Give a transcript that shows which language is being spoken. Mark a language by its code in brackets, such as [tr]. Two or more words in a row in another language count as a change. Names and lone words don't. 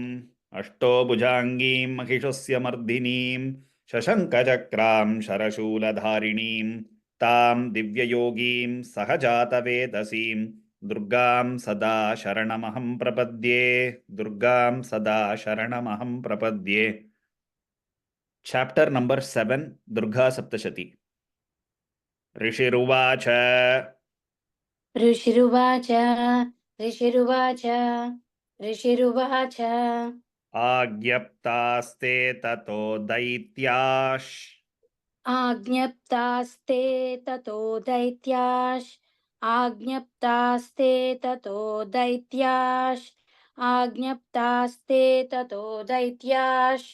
[sa] అష్టోభుజాంగీం మహిషస్య మర్దినీం శశంఖచక్రాం శరశూలధారిణీం తాం దివ్యయోగీం సహజాతవేదసీం దుర్గాం సదా శరణమహం ప్రపద్యే. దుర్గాం సదా శరణమహం ప్రపద్యే. [en] chapter number 7, దుర్గా సప్తశతి. [sa] ఋషిరువాచ ऋषिरुवाच ऋषिरुवाच ऋषिरुवाच आज्ञप्तास्ते ततो दैत्याश् आज्ञप्तास्ते ततो दैत्याश् आज्ञप्तास्ते ततो दैत्याश् आज्ञप्तास्ते ततो दैत्याश्